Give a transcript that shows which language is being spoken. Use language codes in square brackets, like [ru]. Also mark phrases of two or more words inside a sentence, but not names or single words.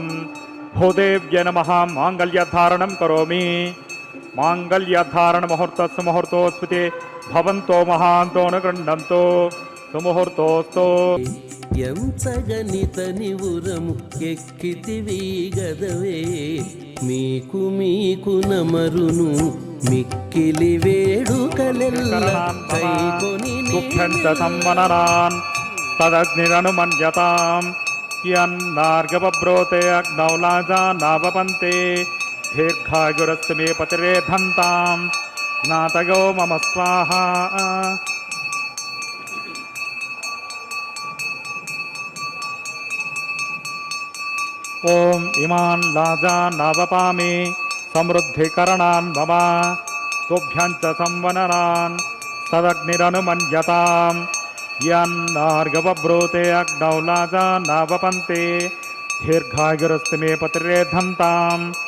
[sa] भूदेव्ये नमः. मांगल्यधारणं करोमि. मांगल्यधारणमुहूर्तस्य मुहूर्तोऽस्मिते भवन्तो महान्तो न गृह्णन्तु सुमुहूर्तोऽस्तु. [te] ఎంచగనిత నివురము ఎక్కితివి గదవే మీకు మీకు నమరును మిక్కిలి వేడుకలెల్ల కైకొని [sa] दुःखञ्च संवनरान् तदग्निरनुमन्यतां यन्नार्गवब्रोते अग्नौ लाजा नावपन्ते दीर्घायुरस्तु मे पतिरेधन्तां ज्ञातयो मम स्वाहा. ओम इमान् लाजा नावपामि समृद्धिकरणान् मम तुभ्यञ्च संवनरान् तदग्निरनुमन्यतां यन्नार्गवब्रूते अग्नौ लाजा नावपन्ते दीर्घायुरस्तु मे पतिरेधन्ताम्.